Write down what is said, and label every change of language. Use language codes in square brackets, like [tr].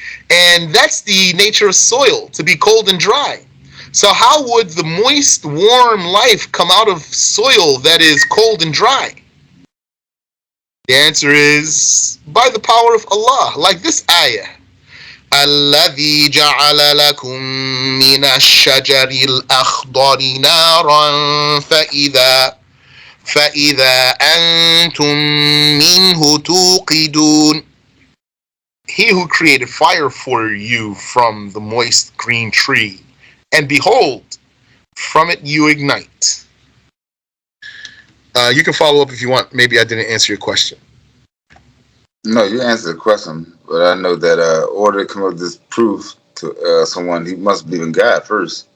[en] And that's the nature of soil, to be cold and dry. So how would the moist, warm life come out of soil that is cold and dry? The answer is by the power of Allah, like this ayah. [ar] الذي جعل لكم من الشجر الأخضر نارا فإذا أنتم منه توقدون. [en] He who created fire for you from the moist green tree, and behold, from it you ignite. You can follow up if you want. Maybe I didn't answer your question. No, you answered the question, but I know that order to come up with this proof to someone, he must believe in God first.